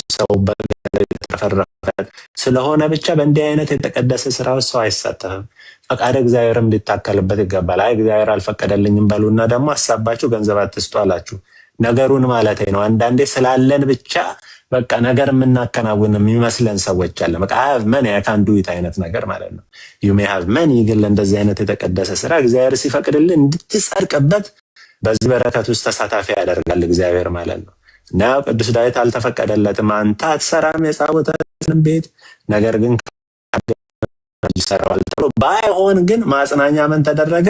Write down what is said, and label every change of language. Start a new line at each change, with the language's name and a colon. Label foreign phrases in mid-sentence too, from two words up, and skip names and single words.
Amharic: ሰው በተፈረፈ ስለሆነ ብቻ በእንዲህ አይነት የተቀደሰ ስራ ውስጥ ሰው አይሳተፍም። ፈቃደ እግዚአብሔርም ሊታከልበት ይገባል። አይ እግዚአብሔር አልፈቀደልኝም በሉና ደግሞ ሀሳባችሁ ገንዘብ አትስጡ አላችሁ። ነገሩን ማለት ነው። አንዳንዴ ስላለን ብቻ በቃ ነገር የምናከናውን የሚመስለን ሰዎች አለ። በቃ
English: I have money I can do it
Amharic: አይነት ነገር ማለት ነው።
English: you may have money
Amharic: ግን እንደዚህ አይነት የተቀደሰ ስራ እግዚአብሔር ሲፈቅድልህ እንድትጸድቅበት በዚህ በረከት ውስጥ ተሳታፊ ያደርጋል እግዚአብሔር ማለት ነው። እና ቅዱስ ዳዊት አልተፈቀደለትም። አንተ አትሰራም የታቦትን ቤት ነገር ግን ይሰራዋል ተብሎ ባይሆን ግን ማጽናኛ ምን ተደረገ?